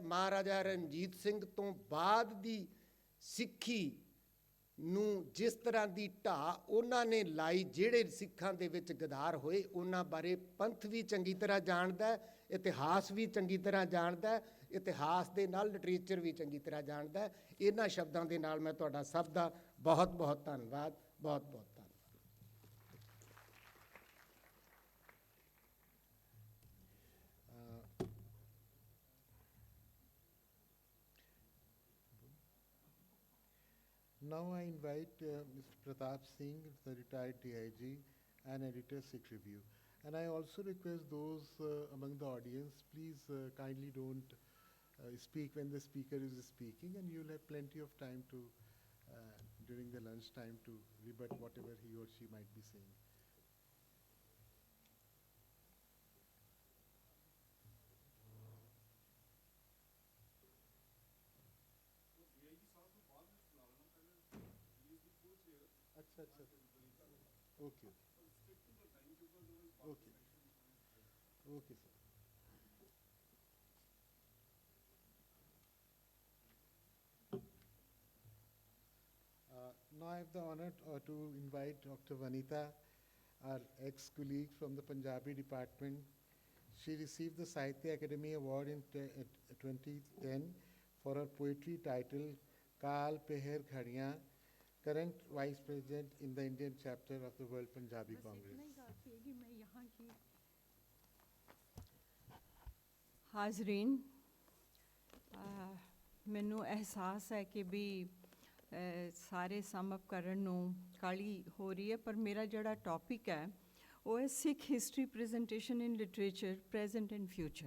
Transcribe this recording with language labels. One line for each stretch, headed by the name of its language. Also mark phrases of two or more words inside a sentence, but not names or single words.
Punjabi: ਮਹਾਰਾਜਾ ਰਣਜੀਤ ਸਿੰਘ ਤੋਂ ਬਾਅਦ ਦੀ ਸਿੱਖੀ ਨੂੰ ਜਿਸ ਤਰ੍ਹਾਂ ਦੀ ਢਾਹ ਉਹਨਾਂ ਨੇ ਲਾਈ, ਜਿਹੜੇ ਸਿੱਖਾਂ ਦੇ ਵਿੱਚ ਗਦਾਰ ਹੋਏ, ਉਹਨਾਂ ਬਾਰੇ ਪੰਥ ਵੀ ਚੰਗੀ ਤਰ੍ਹਾਂ ਜਾਣਦਾ, ਇਤਿਹਾਸ ਵੀ ਚੰਗੀ ਤਰ੍ਹਾਂ ਜਾਣਦਾ, ਇਤਿਹਾਸ ਦੇ ਨਾਲ ਲਿਟਰੇਚਰ ਵੀ ਚੰਗੀ ਤਰ੍ਹਾਂ ਜਾਣਦਾ। ਇਹਨਾਂ ਸ਼ਬਦਾਂ ਦੇ ਨਾਲ ਮੈਂ ਤੁਹਾਡਾ ਸਭ ਦਾ ਬਹੁਤ ਬਹੁਤ ਧੰਨਵਾਦ, ਬਹੁਤ ਬਹੁਤ ਧੰਨਵਾਦ।
English: Now I invite Mr. Pratap Singh, the retired TIG and editor, Sikh Review. And I also request those among the audience, please kindly don't speak when the speaker is speaking, and you'll have plenty of time to, during the lunch time, to rebut whatever he or she might be saying.
Hindi: अच्छा अच्छा
English: okay okay okay sir. Now I have the honor to invite Dr. Vanita, our ex-colleague from the Punjabi department. She received the Sahitya Academy Award in 2010 for her poetry title Kaal Peher Ghadiyan, current Vice President in the Indian chapter of the World Punjabi Congress.
Punjabi: ਹਾਜ਼ਰੀਨ, ਮੈਨੂੰ ਅਹਿਸਾਸ ਹੈ ਕਿ ਵੀ ਸਾਰੇ
English: sum up
Punjabi: ਕਰਨ ਨੂੰ ਕਾਹਲੀ ਹੋ ਰਹੀ ਹੈ, ਪਰ ਮੇਰਾ ਜਿਹੜਾ ਟੌਪਿਕ ਹੈ ਉਹ ਹੈ
English: Sikh history presentation in literature present and future.